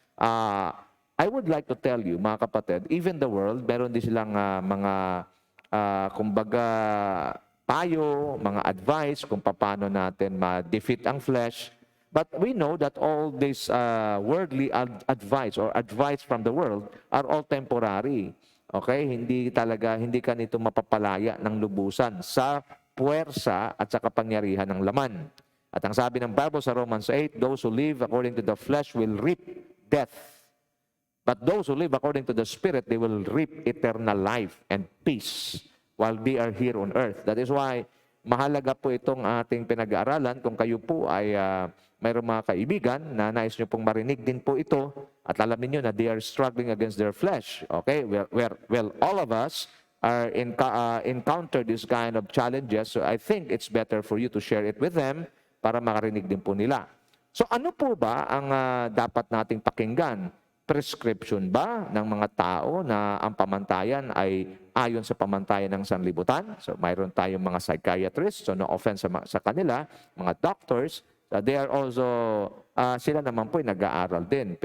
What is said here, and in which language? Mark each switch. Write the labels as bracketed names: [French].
[English] I would like to tell you, [Filipino] mga kapatid, [English] even the world, [Filipino] meron din silang mga, kumbaga, payo, mga advice kung paano natin ma-defeat ang flesh. [English] But we know that all this worldly advice or advice from the world are all temporary. Okay? [Filipino] Hindi ka nito mapapalaya ng lubusan sa puwersa at sa kapangyarihan ng laman. At ang sabi ng Bible sa [English] Romans 8, those who live according to the flesh will reap death. But those who live according to the Spirit, they will reap eternal life and peace while they are here on earth. That is why [Filipino] mahalaga po itong ating pinag-aaralan. Kung kayo po ay mayroong mga kaibigan na nais nyo pong marinig din po ito at alamin nyo na [English] they are struggling against their flesh. Okay? Well, all of us are encounter this kind of challenges. So I think it's better for you to share it with them [Filipino] para makarinig din po nila. So ano po ba ang dapat nating pakinggan? Prescription ba ng mga tao na ang pamantayan ay ayon sa pamantayan ng sanlibutan? So mayroon tayong mga psychiatrists, [English] so no offense [Filipino] sa kanila, mga doctors, [English] they are also, [Filipino] sila naman po ay nag-aaral din.